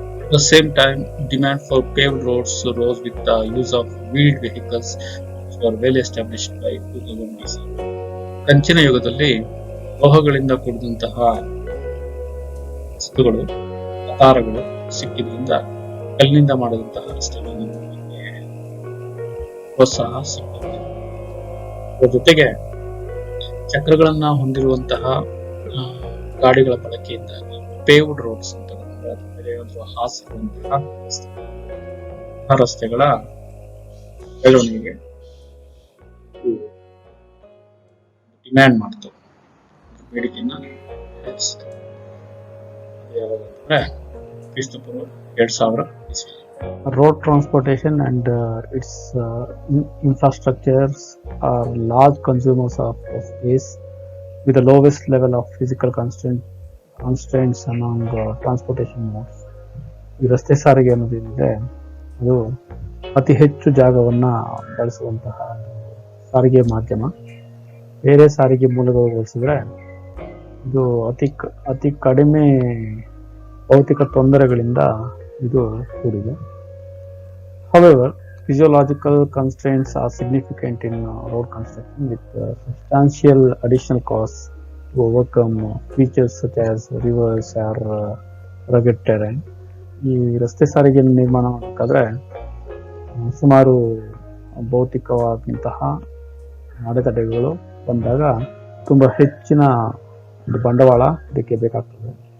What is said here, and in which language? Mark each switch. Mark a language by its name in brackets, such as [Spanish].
[English] At the same time, demand for paved roads rose with the use of wheeled vehicles which were well established by 2000 BC. [Kannada] ಕಂಚಿನ ಯುಗದಲ್ಲಿ ಲೋಹಗಳಿಂದ ಕೂಡಿದಂತಹ ವಸ್ತುಗಳು ಆಧಾರಗಳು ಸಿಕ್ಕಿದ್ರಿಂದ ಕಲ್ಲಿನಿಂದ ಮಾಡಿದಂತಹ ರಸ್ತೆಗಳಿಗೆ ಪ್ರೋತ್ಸಾಹ ಸಿಕ್ಕಿದೆ. ಅದರ ಜೊತೆಗೆ ಚಕ್ರಗಳನ್ನ ಹೊಂದಿರುವಂತಹ ಗಾಡಿಗಳ ಬಳಕೆಯಿಂದಾಗಿ ಪೇವ್ಡ್ ರೋಡ್ಸ್ ಅಂತ ಹಾಸಿರುವಂತಹ ರಸ್ತೆಗಳ ಬೆಳವಣಿಗೆ ಡಿಮ್ಯಾಂಡ್ ಮಾಡ್ತು, ಬೇಡಿಕೆಯನ್ನ ಹೆಚ್ಚಿಸಿತು. ಕ್ರಿಸ್ತಪೂರ್ವ 2000 ಇಸ್ವಿ. [English] Road transportation and its infrastructures are large consumers of space with the lowest level of physical constraints among transportation modes. [Kannada] ಈ ರಸ್ತೆ ಸಾರಿಗೆ ಅನ್ನೋದೇನಿದೆ ಅದು ಅತಿ ಹೆಚ್ಚು ಜಾಗವನ್ನ ಬಳಸುವಂತಹ ಸಾರಿಗೆ ಮಾಧ್ಯಮ. ಬೇರೆ ಸಾರಿಗೆ ಮೂಲಗಳು ಹೋಲಿಸಿದ್ರೆ ಇದು ಅತಿ ಕಡಿಮೆ ಭೌತಿಕ ತೊಂದರೆಗಳಿಂದ ಇದು ಕೂಡಿದೆ. [English] However, physiological constraints are significant in road construction with substantial additional costs to overcome features such as rivers or rugged terrain. [Kannada] ಈ ರಸ್ತೆ ಸಾರಿಗೆ ನಿರ್ಮಾಣ ಮಾಡಬೇಕಾದ್ರೆ ಸುಮಾರು ಭೌತಿಕವಾದಂತಹ ಅಡೆತಡೆಗಳು ಬಂದಾಗ ತುಂಬಾ ಹೆಚ್ಚಿನ ಬಂಡವಾಳ ಇದಕ್ಕೆ ಬೇಕಾಗ್ತದೆ.